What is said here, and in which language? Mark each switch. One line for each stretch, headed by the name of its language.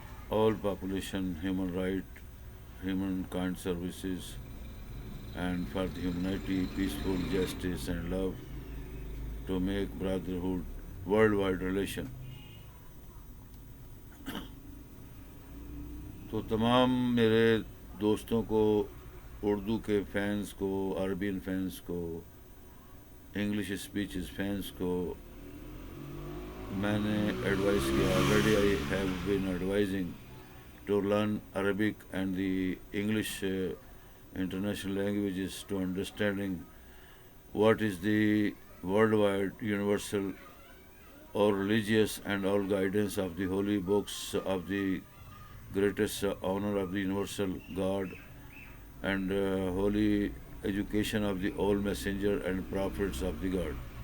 English: all population, human right, humankind services, and for the humanity, peaceful justice and love, to make brotherhood worldwide relation.
Urdu: تو تمام میرے دوستوں کو، اردو کے fans کو، عربین فینس کو، انگلش اسپیچز فینس کو میں نے ایڈوائز کیا.
English: already I have been advising to learn Arabic and the English international languages to understanding what is the worldwide universal or religious and all guidance of the holy books of the greatest honor of the universal God, and holy education of the all messenger and prophets of the God,